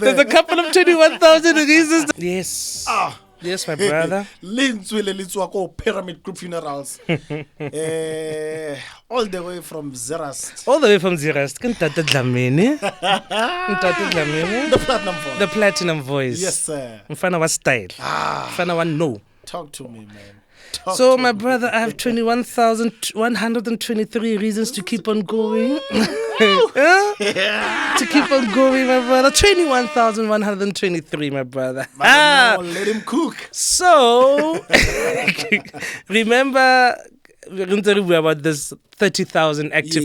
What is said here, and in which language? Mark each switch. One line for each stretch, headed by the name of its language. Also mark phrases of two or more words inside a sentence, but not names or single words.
English: There's a couple of 21,000 reasons. Yes. Yes, my brother. Linzwile Litswako Pyramid Group Funerals. All the way from Zeerust. All the way from Zeerust. Ntate Dlamini. Ntate Dlamini. The platinum voice. The platinum voice. Yes, sir.
Zulu: Mfana wa style. Mfana wa no.
English: Talk to me, man. So, my brother, I have 21,123 reasons to keep on going. To keep on going, my brother. 21,123, my brother. No, let him cook. So, remember, we're going to review about this 30,000 active